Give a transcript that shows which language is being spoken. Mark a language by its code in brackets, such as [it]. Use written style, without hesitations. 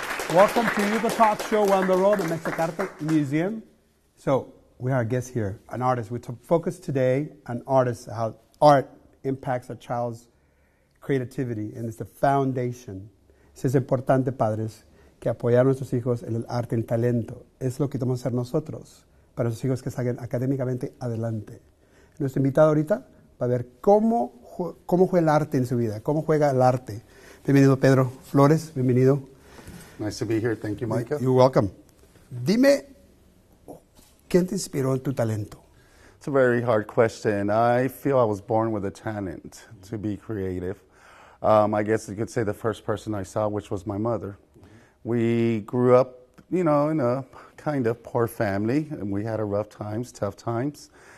[en] Welcome to Eagle Talk Show. We're on the road at Mexican Arte Museum. So we are a guest here, an artist. We focus today on artists, how art impacts a child's creativity, and it's the foundation. [es] Es importante, padres, que apoyar a nuestros hijos en el arte, en talento. Es lo que tenemos que hacer nosotros para nuestros hijos que salgan académicamente adelante. Nuestro invitado ahorita va a ver cómo juega el arte en su vida, cómo juega el arte. Bienvenido, Pedro Flores. Bienvenido. [en] Nice to be here. Thank you, Micah. You're welcome. [es] Dime, ¿quién te inspiró en tu talento? [en] It's a very hard question. I feel I was born with a talent to be creative. I guess you could say the first person I saw, which was my mother. We grew up, in a kind of poor family, and we had rough times, tough times.